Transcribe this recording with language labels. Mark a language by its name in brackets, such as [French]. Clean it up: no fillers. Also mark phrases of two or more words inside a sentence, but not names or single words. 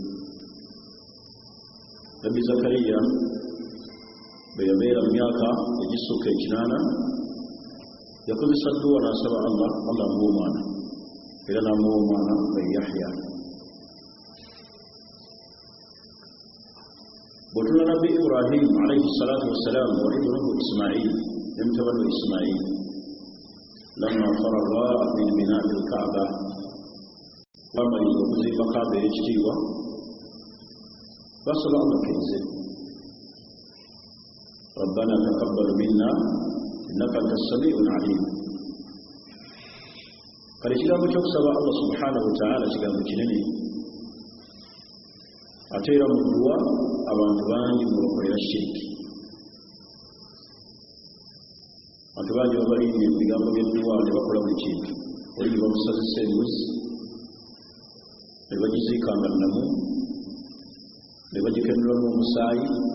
[Ganda] Nabbi Zakariya bwe yabeera mu myaka egisukka 8 yakozesa dduwa n'asaba Allah amuwa omwana, era n'amuwa omwana we Yahya. Bw'otuna Nabbi Ibrahim [Arabic] عليه الصلاة والسلام وابنه إسماعيل [Ganda] ne mutabani we Ismail [Arabic] لما فرغ من بناء الكعبة, [Ganda] bamaliriza okuzimba Kaaba ey'ekitiibwa, basaba Allah kenze [Arabic] ربنا تقبل منا إنك أنت السميع العليم [Ganda] kale kigambo kyokusaba Allah [Arabic] سبحانه وتعالى [Ganda] kigambo kinene ate era mu dduwa abantu bangi mu bakolera shiriki abantu bangi babalinye ebigambo by'edduwa ne bakola buli kintu oli ne bamusazisa embuzi ne bagiziikanga namu ne bagikenulamu omusaayi